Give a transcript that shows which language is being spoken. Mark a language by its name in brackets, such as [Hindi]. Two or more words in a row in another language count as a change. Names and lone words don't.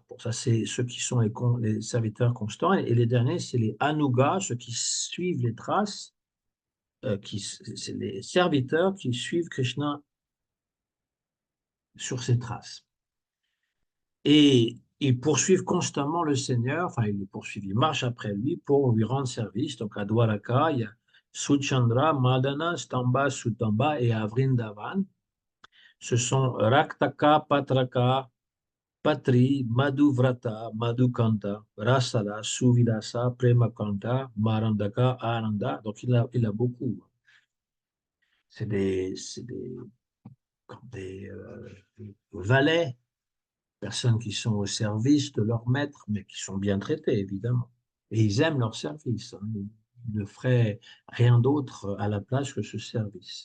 [French] Bon, ça, c'est ceux qui sont les serviteurs constants. Et les derniers, c'est les Anugas, ceux qui suivent les traces, c'est les serviteurs qui suivent Krishna sur ses traces. Et ils poursuivent constamment le Seigneur, enfin, ils le poursuivent, ils marchent après lui pour lui rendre service. Donc, à Dwaraka, il y a Suchandra, Madana, Stamba, Sutamba et à Vrindavan. Ce sont Raktaka, Patraka, Patri, Madhuvrata, Madhukanta, Rasala, Suvidasa, Premakanta, Marandaka, Ananda. Donc, il a beaucoup. C'est comme des valets, personnes qui sont au service de leur maître, mais qui sont bien traités, évidemment. Et ils aiment leur service. Hein. Ils ne feraient rien d'autre à la place que ce service.